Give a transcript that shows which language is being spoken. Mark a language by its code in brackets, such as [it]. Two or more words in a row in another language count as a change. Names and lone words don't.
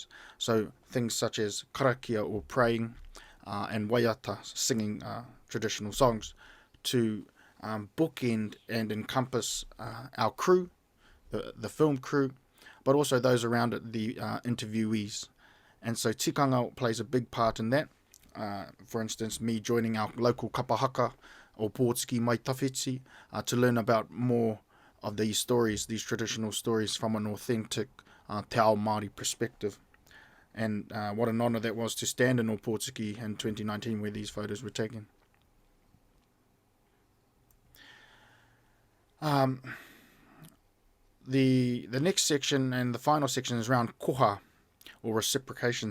[en] So things such as karakia, or praying, and waiata, singing traditional songs, to bookend and encompass our crew, the film crew, but also those around it, the interviewees. And so tikanga plays a big part in that. For instance, me joining our local kapahaka or Pōtiki mai tawhiti to learn about more of these stories, these traditional stories, from an authentic [mi] te ao Māori [en] perspective. And what an honour that was to stand in Pōtiki in 2019 where these photos were taken. The next section and the final section is around koha, or reciprocation.